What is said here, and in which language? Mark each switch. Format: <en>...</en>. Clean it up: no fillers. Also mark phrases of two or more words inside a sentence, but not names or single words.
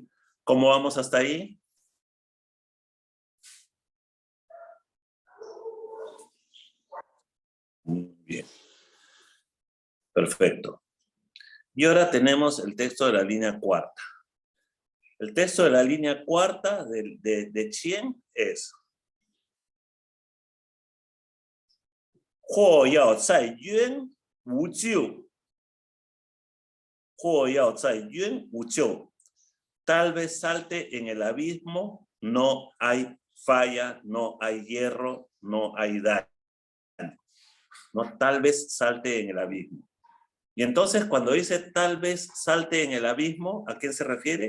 <es>¿Cómo vamos hasta ahí? Muy bien. Perfecto. Y ahora tenemos el texto de la línea cuarta. El texto de la línea cuarta de Chien es:</es> <zh>或跃在渊无咎. 或跃在渊无咎.</zh> <es>Tal vez salte en el abismo, no hay falla, no hay hierro, no hay daño. ¿No? Tal vez salte en el abismo. Y entonces cuando dice tal vez salte en el abismo, ¿a quién se refiere?</es>